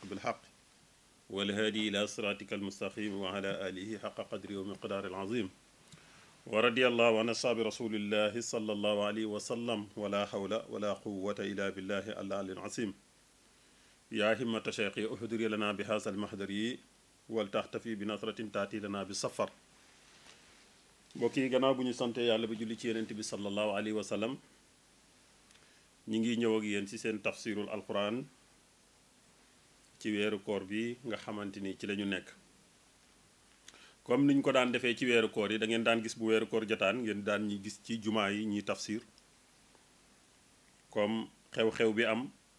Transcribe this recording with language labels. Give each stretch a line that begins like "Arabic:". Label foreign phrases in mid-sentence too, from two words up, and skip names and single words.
Arabic: بالحق والهادي إلى صراطك المستقيم وعلى آله حق قدره ومقدار العظيم ورضي الله عن أصحاب رسول الله صلى الله عليه وسلم ولا حول ولا قوة إلا بالله العلي العظيم يا همة شيخي احضري لنا بهذا المحضر ولتختفي بنصرة تأتي لنا بالسفر
Wolof: mbokk yi gannaaw bu ñu sante yàlla bi julli ci yenent bi
Arabic: صلى الله عليه وسلم
Wolof: ñi ngi ñëw ak yéen ci seen tafsirul alquran ci weeru koor bi nga xamante ni ci la ñu nekk comme niñ ko daan defee ci weeru koor yi da ngeen daan gis bu weeru koor jotaan ngeen daan ñi gis ci jumaa yi ñuy tafsir comme xew-xew bi am